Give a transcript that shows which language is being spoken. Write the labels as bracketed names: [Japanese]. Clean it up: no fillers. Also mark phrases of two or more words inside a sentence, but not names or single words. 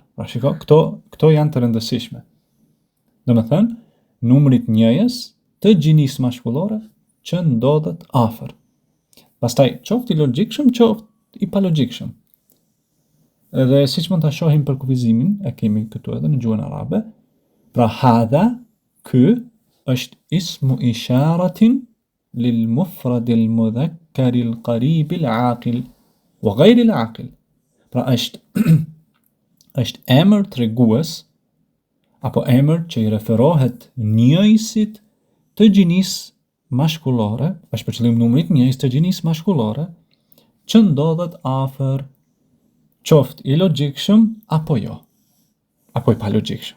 [Albanian] Pra shiko, këto janë të rëndësishme. Domethënë, numrit njëjës të gjinisë mashkullore që ndodhet afër. Pastaj, qoftë i logjikshëm, qoftë i palogjikshëm. Edhe siç mund ta shohim për kufizimin, e kemi këtu edhe në gjuhën arabe. [Arabic] Pra hadha, [Albanian] ky është [Arabic] اسم إشارة للمفرد المذكر القريب العاقل وغير العاقل wa ghayr al aqil. [Albanian] Pra është emër tregues apo emër që i referohet njëjësit të gjinisë mashkullore, është për qëllim numrit njëjës të gjinisë mashkullore, që ndodhet afër, qoftë i logjikshëm apo jo, apo i palogjikshëm.